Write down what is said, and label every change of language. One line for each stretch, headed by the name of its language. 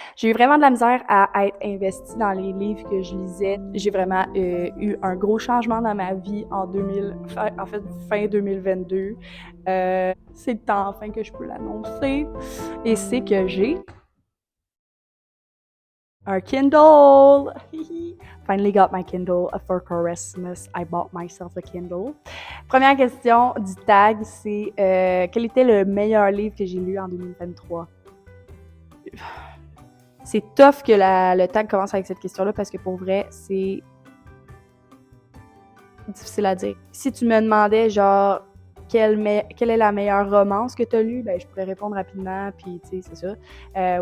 French: J'ai eu vraiment de la misère à être investie dans les livres que je lisais. J'ai vraiment eu un gros changement dans ma vie en fin 2022. C'est le temps enfin que je peux l'annoncer. Et c'est que j'ai un Kindle!
English: Finally got my Kindle for Christmas. I bought myself a Kindle.
French: Première question du tag, c'est quel était le meilleur livre que j'ai lu en 2023? C'est tough que le tag commence avec cette question-là parce que pour vrai, c'est difficile à dire. Si tu me demandais genre quelle est la meilleure romance que tu as lue, ben je pourrais répondre rapidement, puis tu sais, c'est ça.